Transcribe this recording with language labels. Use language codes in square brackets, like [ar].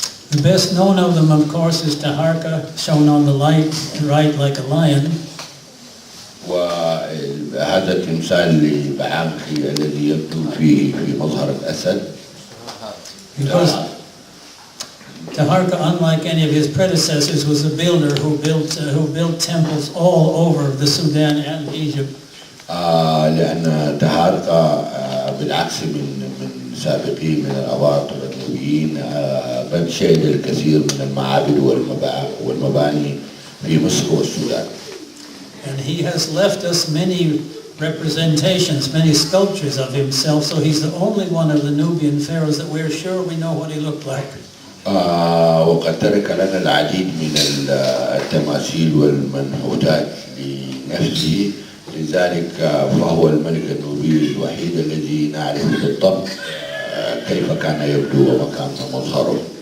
[en] The best known of them, of course, is Taharka, shown on the right like a lion. [ar] وهذا التمثال لبعنخي الذي يبدو في مظهر الأسد. [en] Because Taharka, unlike any of his predecessors, was a builder who built temples all over the Sudan and Egypt. [ar] لأن تهارقة بالعكس من سابقيه من الأباطرة النوبيين قد شهد الكثير من المعابد والمباني في مصر والسودان. [en] And he has left us many representations, many sculptures of himself, so he's the only one of the Nubian pharaohs that we're sure we know what he looked like. [ar] وقد ترك لنا العديد من التماثيل والمنحوتات لنفسه، لذلك فهو الملك النوبي الوحيد الذي نعرف بالضبط كيف كان يبدو وما كان مظهره.